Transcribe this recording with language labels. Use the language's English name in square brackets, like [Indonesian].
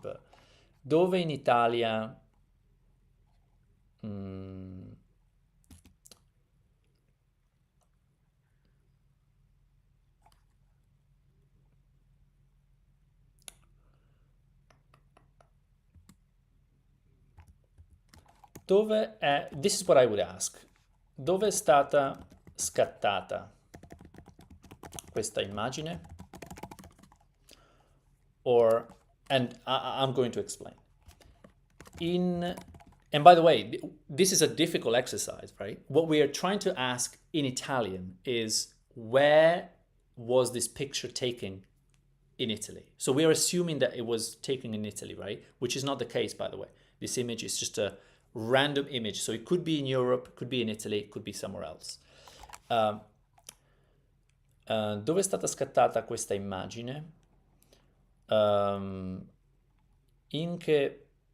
[English] But [Italian] dove in Italia, dove è, [English] this is what I would ask. [Italian] Dove è stata scattata questa immagine? [English] Or, and I'm going to explain. And by the way, this is a difficult exercise, right? What we are trying to ask in Italian is, where was this picture taken in Italy? So we are assuming that it was taken in Italy, right? Which is not the case, by the way. This image is just a random image. So it could be in Europe, could be in Italy, could be somewhere else. [Italian] Dove è stata scattata questa immagine? In che